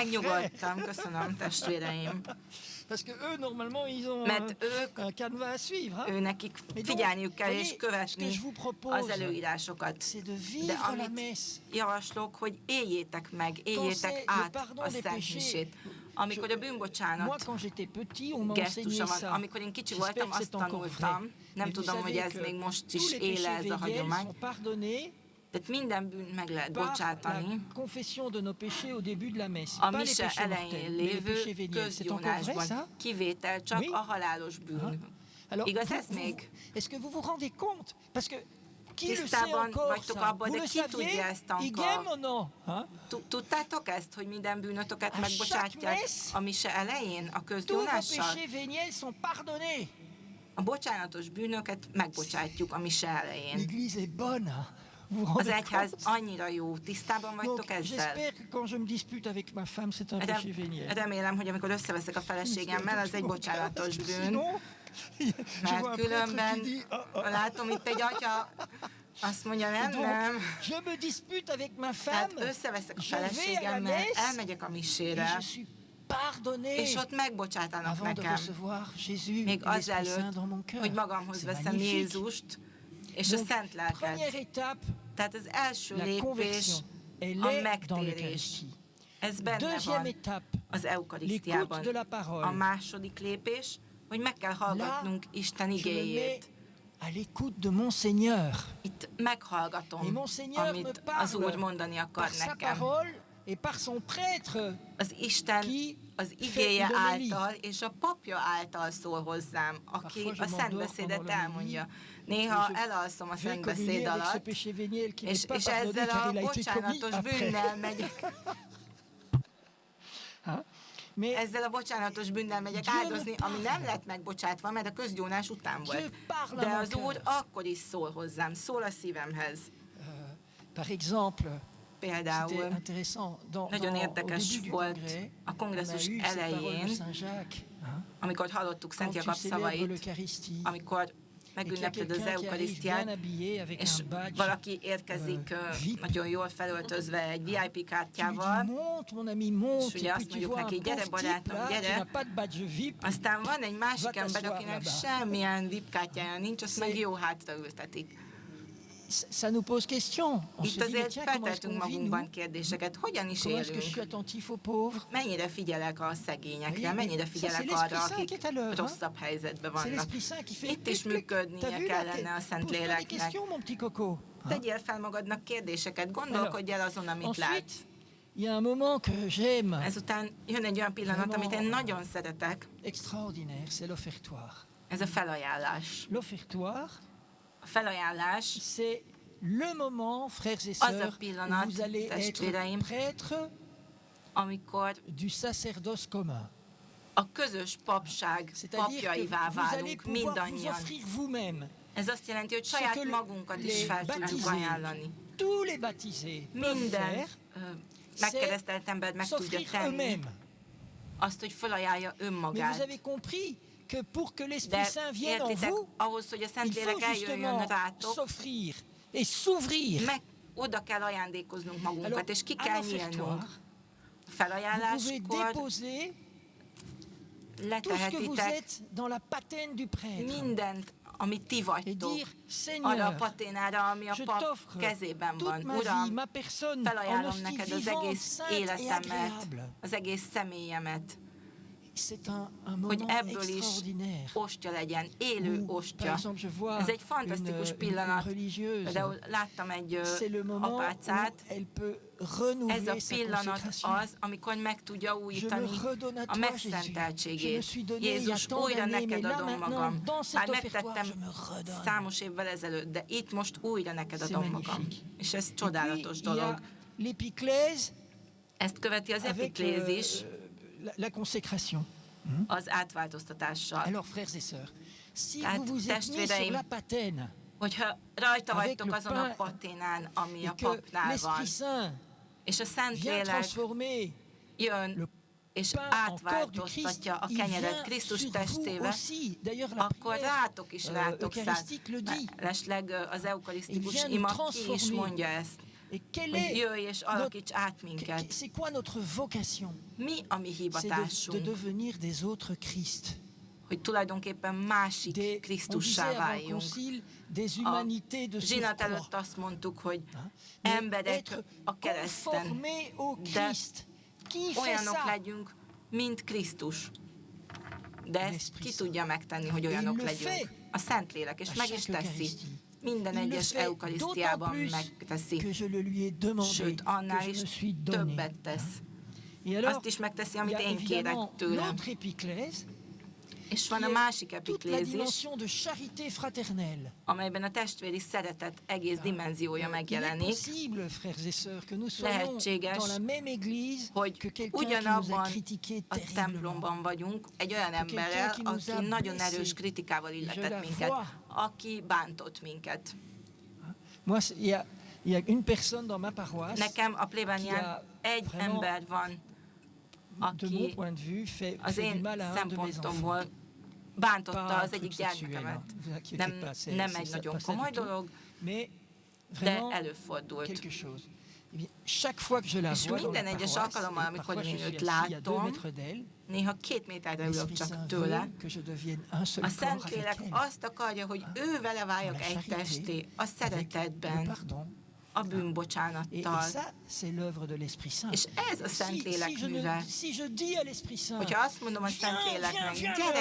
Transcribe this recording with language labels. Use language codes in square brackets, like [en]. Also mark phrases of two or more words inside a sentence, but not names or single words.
[hu] megnyugodtam, köszönöm, testvéreim. [fr] Parce que eux, normalement, ils ont [hu] Mert ők, [fr] un canevas à suivre. Hein? [hu] ő nekik [fr] Mais donc, [hu] figyelniük kell és [fr] voyez, ce que [hu] követni [fr] je vous propose, [hu] az előírásokat. [fr] c'est de [hu] De [fr] vivre la [hu] amit [fr] messe. [hu] javaslok, hogy éljétek meg, [fr] c'est [hu] éljétek [fr] le [hu] át [fr] pardon [hu] a [fr] des [hu] Szent [fr] péchés. [hu] Misét. Amikor a [fr] Moi, [hu] bűnbocsánat [fr] quand j'étais petit, on m'a enseigné [hu] gesztusa van, [fr] ça. [hu] amikor én kicsi [fr] J'espère [hu] voltam, [fr] que c'est [hu] azt [fr] encore [hu] tanultam. [fr] vrai. [hu] Nem [fr] Mais vous [hu] tudom, hogy [fr] savez [hu] ez [fr] que [hu] még most [fr] tous [hu] is [fr] les [hu] él [fr] péchés [hu] ez a [fr] véniels [hu] hagyomány. [fr] sont pardonnés [hu] Tehát minden bűnt meg lehet [fr] par la [hu] bocsátani. [fr] confession de nos péchés au début de la messe. [hu] A [fr] Pas les [hu] mise [fr] péchés [hu] elején [fr] mortels, mais les [hu] lévő [fr] péchés véniels. C'est encore vrai, ça? [hu] közgyónásban kivétel csak [fr] Oui. [hu] a halálos bűn. [fr] Alors, [hu] Igaz [fr] vous- [hu] ez [fr] vous- [hu] még? [fr] est-ce que vous vous rendez compte? Parce que qui le sait [hu] Tisztában [fr] encore [hu] vagytok [fr] ça? [hu] abban, [fr] Vous de le [hu] ki tudja [fr] saviez? [hu] ezt encore? [fr] Igen ou non? Hein? [hu] Tudtátok ezt, hogy minden bűnötöket A megbocsátják [fr] chaque messe, [hu] a mise elején, a [fr] Tous vos [hu] közgyónással? [fr] péchés véniels sont pardonnés. [hu] A bocsánatos bűnöket megbocsátjuk a mise elején. [fr] L'Église est bonne. Hein? Vous vous [hu] Az [fr] rendez [hu] egyház [fr] compte? [hu] annyira jó, tisztában [fr] Donc, [hu] vagytok ezzel? [fr] j'espère que quand je me dispute avec ma femme, c'est un péché véniel. [hu] Remélem, hogy amikor összeveszek a feleségemmel, az egy bocsánatos bűn. [fr] Sinon, je vois [hu] Mert [fr] un prêtre [hu] különben [fr] qui dit, [hu] látom itt egy atya, azt mondja, nem, [fr] donc, [hu] nem. [fr] je me dispute avec ma [hu] Tehát [fr] femme, [hu] összeveszek a [fr] je vais à la [hu] feleségemmel, [fr] messe, [hu] elmegyek a [fr] et [hu] misére, [fr] je suis pardonné [hu] és ott megbocsátanak [fr] avant de [hu] nekem. [fr] recevoir Jésus [hu] Még [fr] et l'Esprit Saint [hu] azelőtt, [fr] dans mon cœur. [hu] hogy magamhoz [fr] C'est [hu] veszem [fr] magnifique. [hu] Jézust, és a [fr] Donc, [hu] Szent [fr] première [hu] Lelket. [fr] étape, [hu] Tehát az első [fr] la [hu] lépés [fr] conversion. Elle [hu] a [fr] est dans [hu] megtérés. [fr] l'Eucharistie. [hu] Ez benne [fr] Deuxième [hu] van [fr] étape, [hu] az eukarisztiában. [fr] l'écoute de la parole. [hu] A második lépés, hogy meg kell hallgatnunk Isten [fr] je me mets [hu] igéjét. [fr] à l'écoute de mon Seigneur. [hu] Itt [fr] Et [hu] meghallgatom, [fr] mon Seigneur me [hu] amit az Úr [fr] parle [hu] mondani akar [fr] par sa [hu] nekem. [fr] parole et par son prêtre. [hu] Az Isten Ki az igéje [fr] fait l'homélie. [hu] által és a papja által szól hozzám, aki [fr] Parfois je [hu] a [fr] m'endors [hu] szentbeszédet [fr] pendant l'homélie. [hu] elmondja. Néha [fr] Et je [hu] elalszom a [fr] vais communier [hu] szentbeszéd [fr] avec ce [hu] alatt, [fr] péché véniel qui [hu] és, [fr] n'est pas [hu] és [fr] pardonné [hu] ezzel [fr] car [hu] a [fr] il a été commis [hu] bocsánatos [fr] après. [hu] bűnnel megyek. [fr] Hein? Mais [hu] Ezzel a bocsánatos bűnnel megyek [fr] Dieu me [hu] áldozni, ami [fr] parle. [hu] nem lett megbocsátva, mert a közgyónás után [fr] Dieu [hu] volt. [fr] parle [hu] De [fr] à mon [hu] az Úr [fr] cœur. [hu] akkor is szól hozzám, szól a szívemhez. [fr] par exemple, c'était [hu] Például [fr] intéressant, [hu] nagyon [fr] au [hu] érdekes [fr] début du [hu] volt [fr] congrès, [hu] a [fr] on a [hu] kongresszus [fr] eu ces paroles [hu] elején, [fr] de Saint Jacques. Hein? [hu] amikor hallottuk Szent [fr] Quand tu [hu] Jakab [fr] célèbres [hu] szavait, [fr] l'Eucharistie, [hu] amikor [fr] et qu'il y a [hu] megünnepled az [fr] quelqu'un qui arrive bien [hu] eukarisztiát, [fr] habillé avec [hu] és [fr] un badge, [hu] valaki érkezik [fr] VIP. [hu] nagyon jól felöltözve egy VIP [fr] tu lui [hu] kártyával, [fr] dis monte mon ami, monte, [hu] És ugye [fr] et [hu] azt [fr] puis tu [hu] mondjuk [fr] vois un [hu] neki, gyere, [fr] pauvre type [hu] barátom, [fr] là, qui [hu] gyere. [fr] n'a pas de badge VIP, [hu] aztán van egy másik [fr] Va [hu] ember, [fr] t'asseoir [hu] akinek [fr] là-bas. [hu] semmilyen VIP kártyája nincs, azt meg [fr] C'est- [hu] jó hátra ültetik. [fr] ça nous pose question. On [hu] Itt [fr] se dit, mais [hu] azért [fr] tiens, comment est-ce [hu] feltettünk [fr] qu'on vit, nous? [hu] magunkban kérdéseket, hogyan is [fr] Comment est-ce que je suis [hu] élünk, [fr] attentif aux pauvres? [hu] mennyire figyelek a szegényekre, [fr] Voyez, [hu] mennyire [fr] ça, [hu] figyelek [fr] c'est l'Esprit [hu] arra, [fr] Saint qui [hu] akik [fr] est à l'œuvre, hein. [hu] rosszabb helyzetben [fr] C'est [hu] vannak. [fr] l'Esprit Saint qui fait... [hu] Itt is [fr] clic, clic. [hu] működnie [fr] T'as vu là? [hu] kellene a [fr] Pose-toi des [hu] Szentléleknek. [fr] questions, mon petit coco. Hein? [hu] Tegyél fel magadnak kérdéseket, gondolkodj el azon, amit [fr] Ensuite, [hu] látsz. [fr] il y a un moment que j'aime, [hu] Ezután jön egy olyan pillanat, amit én nagyon szeretek, [fr] extraordinaire, c'est l'offertoire. [hu] ez a felajánlás. [fr] L'offertoire, [hu] A felajánlás [fr] c'est le moment, frères et [hu] Az a [fr] sœurs, [hu] pillanat, [fr] où vous allez être [hu] testvéreim, [fr] prêtre [hu] amikor [fr] du sacerdoce commun. [hu] a közös papság [fr] C'est-à-dire que [hu] papjaivá [fr] vous allez [hu] válunk [fr] pouvoir vous [hu] mindannyian. [fr] offrir vous-même [hu] Ez azt jelenti, hogy [fr] ce [hu] saját [fr] que [hu] magunkat is [fr] les [hu] fel tudjuk [fr] baptisés, [hu] ajánlani. [fr] tous les baptisés peuvent [hu] Minden [fr] faire, [hu] megkeresztelt ember meg tudja [fr] s'offrir [hu] tenni [fr] eux-mêmes. [hu] azt, hogy felajánlja [fr] Mais vous [hu] önmagát. [fr] avez compris que pour que l'Esprit [hu] De [fr] Saint vienne en [hu] értitek, [fr] vous, [hu] ahhoz, hogy a [fr] il [hu] Szentlélek [fr] faut [hu] eljöjjön [fr] justement [hu] rátok, [fr] s'offrir et s'ouvrir. [hu] meg oda kell ajándékoznunk magunkat, [fr] Alors, [hu] és ki [fr] à [hu] kell [fr] l'offertoire, [hu] nyílnunk. A [fr] Vous pouvez [hu] felajánláskor [fr] déposer tout ce que vous [hu] letehetitek [fr] êtes dans la patène du prêtre [hu] mindent, amit ti [fr] et [hu] vagytok, [fr] dire, [hu] arra a [fr] Seigneur, [hu] paténára, ami a [fr] je [hu] pap [fr] t'offre [hu] kezében [fr] toute [hu] van. [fr] ma vie, [hu] Uram, [fr] ma personne, en [hu] felajánlom [fr] hostie [hu] neked az [fr] vivante, [hu] egész [fr] sainte et [hu] életemet, [fr] agréable. [hu] az egész személyemet, [fr] C'est un [hu] hogy [fr] moment [hu] ebből is [fr] extraordinaire. [hu] ostya legyen, élő [fr] Où, par [hu] ostya. [fr] exemple, je vois [hu] Ez egy fantasztikus [fr] une [hu] pillanat. [fr] religieuse. [hu] Például láttam egy [fr] C'est le moment où [hu] apácát, [fr] elle peut [hu] ez a [fr] renouveler sa [hu] pillanat [fr] consécration. [hu] az, amikor meg tudja [fr] Je me [hu] újítani [fr] redonne à [hu] a [fr] toi, Jésus. Je me [hu] megszenteltségét. [fr] suis donné il y a [hu] Jézus, [fr] tant [hu] újra [fr] d'années, mais [hu] neked [fr] là [hu] adom [fr] maintenant, [hu] magam. [fr] dans [hu] Már [fr] cet offertoire, [hu] megtettem [fr] je me redonne. [hu] számos évvel ezelőtt, de itt most újra neked [fr] C'est [hu] adom magam. [fr] magnifique. [hu] És ez [fr] Et puis, [hu] csodálatos [fr] il y a [hu] dolog. [fr] l'épiclèse [hu] Ezt követi az [fr] avec [hu] epiklézis [fr] la consécration. [hu] az átváltoztatással. [fr] Alors, frères et sœurs, si [hu] Tehát, [fr] vous vous êtes mis sur [hu] testvéreim, [fr] la patène [hu] Hogyha rajta [fr] avec [hu] vagytok [fr] le [hu] azon a [fr] pain [hu] paténán, ami a [fr] et que [hu] papnál van, [fr] l'Esprit Saint [hu] és a [fr] vient [hu] Szentlélek [fr] transformer [hu] jön és [fr] pain en corps du Christ, [hu] átváltoztatja a [fr] il [hu] kenyeret [fr] vient [hu] Krisztus [fr] sur vous [hu] testével, [fr] aussi. D'ailleurs, la [hu] akkor [fr] prière [hu] rátok is rátok száll. [fr] eucharistique le dit. [hu] Mellesleg az eukarisztikus [fr] Il vient [hu] ima [fr] nous [hu] ki is [fr] transformer. [hu] mondja ezt, [fr] Et quelle [hu] hogy [fr] est [hu] jöjj és alakíts át minket. [fr] c'est quoi notre vocation? [hu] Mi a mi [fr] C'est de [hu] hivatásunk? [fr] devenir des autres Christ. [hu] Hogy tulajdonképpen másik [fr] On disait [hu] Krisztussá [fr] avant le [hu] váljunk. [fr] concile des [hu] A [fr] humanités de [hu] zsinat [fr] surcroît. [hu] előtt azt mondtuk, hogy [fr] Mais [hu] emberek [fr] être [hu] a kereszten, [fr] conformés au [hu] de [fr] Christ. Qui fait [hu] olyanok [fr] ça? [hu] legyünk, mint Krisztus. De ezt ki tudja megtenni, hogy [fr] Il [hu] olyanok [fr] le [hu] legyünk? [fr] fait. [hu] A Szentlélek, és [fr] À [hu] meg is [fr] chaque [hu] teszi. [fr] Eucharistie. [hu] Minden [fr] Il le [hu] egyes [fr] fait [hu] eukarisztiában [fr] d'autant plus [hu] megteszi. [fr] que je le lui ai demandé, [hu] Sőt, [fr] que [hu] annál [fr] je [hu] is [fr] me suis donné. [hu] többet tesz. [fr] Et alors, [hu] Azt is megteszi, [fr] il y [hu] amit [fr] a [hu] én kérek [fr] évidemment [hu] tőlem. [fr] l'autre épiclèse, [hu] És [fr] qui [hu] van a [fr] est [hu] másik [fr] toute la [hu] epiklézis, [fr] dimension de charité fraternelle. [hu] amelyben a testvéri szeretet egész dimenziója [fr] Il est [hu] megjelenik, [fr] possible, frères et sœurs, que nous soyons [hu] lehetséges, [fr] dans la même église [hu] hogy [fr] que quelqu'un qui nous a [hu] ugyanabban [fr] critiqué [hu] a [fr] terriblement. [hu] templomban vagyunk, egy olyan emberrel, [fr] qui nous a [hu] aki nagyon [fr] blessés. [hu] erős kritikával [fr] Je [hu] illetett [fr] la [hu] minket, [fr] vois. [hu] aki bántott minket. [fr] Moi, il y a une personne dans ma paroisse [hu] Nekem a [fr] qui [hu] plébánián [fr] a [hu] egy [fr] vraiment, [hu] ember van, [fr] de mon [hu] aki [fr] point de vue, fait [hu] az [fr] du [hu] én [fr] mal à un de mes enfants. [hu] szempontomból bántotta [fr] Pas [hu] az [fr] un [hu] egyik [fr] truc sexuel, [hu] gyermekemet. [fr] hein. Vous inquiétez [hu] Nem, [fr] pas, c'est- [hu] nem [fr] c'est [hu] egy [fr] ça, [hu] nagyon [fr] pas ça du [hu] komoly [fr] tout. [hu] dolog, [fr] Mais [hu] de [fr] vraiment [hu] előfordult. [fr] quelque chose. Eh bien, chaque fois que je la [hu] És [fr] vois dans la [hu] minden egyes [fr] paroisse, [hu] alkalommal, [fr] et [hu] amikor [fr] parfois je [hu] én [fr] suis [hu] őt [fr] assis à 2 [hu] látom, [fr] mètres d'elle, [hu] néha 2 méterre ülök [fr] l'Esprit [hu] csak [fr] Saint [hu] tőle, [fr] veut que je devienne un seul [hu] a [fr] corps avec [hu] Szentlélek [fr] elle. [hu] azt akarja, hogy ő vele [fr] Dans [hu] váljak [fr] la [hu] egy [fr] charité, [hu] testé, a [fr] avec le [hu] szeretetben, [fr] pardon. [hu] a [fr] Et [hu] bűnbocsánattal. [fr] ça, c'est l'œuvre de l'Esprit Saint. [hu] És ez a Szentlélek műve. [fr] Si je dis à l'Esprit Saint, [hu] Hogyha azt mondom a Szentléleknek, gyere,